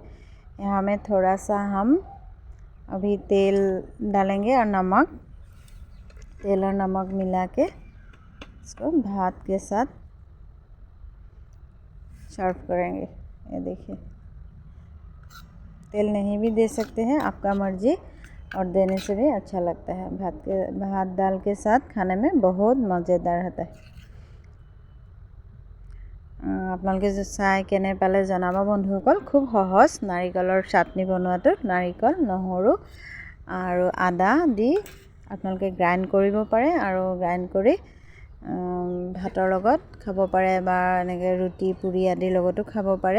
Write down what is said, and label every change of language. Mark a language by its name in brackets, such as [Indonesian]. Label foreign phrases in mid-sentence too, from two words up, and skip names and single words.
[Hindi] यहाँ में थोड़ा सा हम अभी तेल डालेंगे और नमक, तेल और नमक मिला के इसको भात के साथ सर्व करेंगे। ये देखिए, तेल नहीं भी दे सकते हैं, आपका मर्जी, और देने से भी अच्छा लगता है। भात दाल के साथ खाने में बहुत मज़ेदार होता है। [Assamese] আপোনালোকে চাই কেনে পালে জনাব বন্ধুসকল। খুব সহজ নাৰিকলৰ চাটনি বনোৱাটো। নাৰিকল, নহৰু আৰু আদা দি আপোনালোকে গ্ৰাইণ্ড কৰিব পাৰে আৰু গ্ৰাইণ্ড কৰি ভাতৰ লগত খাব পাৰে বা এনেকৈ ৰুটি পুৰি আদিৰ লগতো খাব পাৰে।